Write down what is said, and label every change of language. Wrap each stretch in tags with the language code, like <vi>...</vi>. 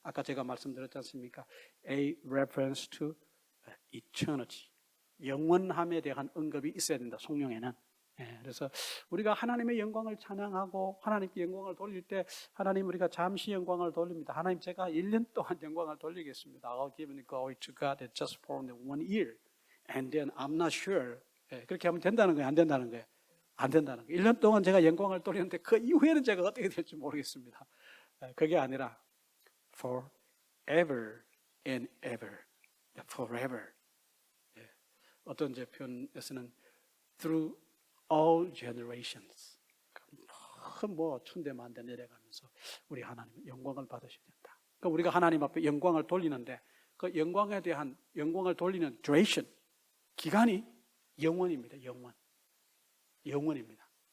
<ko>아까 제가 말씀드렸지 않습니까?</ko> <en>A reference to eternity.</en> <ko>영원함에 대한 언급이 있어야 된다. 성령에는 그래서 우리가 하나님의 영광을 찬양하고 하나님께 영광을 돌릴 때 하나님 우리가 잠시 영광을 돌립니다. 하나님 제가 1년 동안 영광을 돌리겠습니다.</ko> <en>I'll give glory to God just for 1 year and then I'm not sure.</en> <ko>그렇게 하면 된다는 거예요? 안 된다는 거예요? 안 된다는 거예요. 1년 동안 제가 영광을 돌리는데 그 이후에는 제가 어떻게 될지 모르겠습니다. 그게 아니라</ko> <en>forever and ever. forever.</en> <ko>어떤 제 표현에서는</ko> <en>through all generations.</en> <ko>뭐 천대 만대 내려가면서 우리 하나님 영광을 받으셔야 된다. 그러니까 우리가 하나님 앞에 영광을 돌리는데 그 영광에 대한 영광을 돌리는 duration, 기간이 영원입니다. 영원입니다.</ko>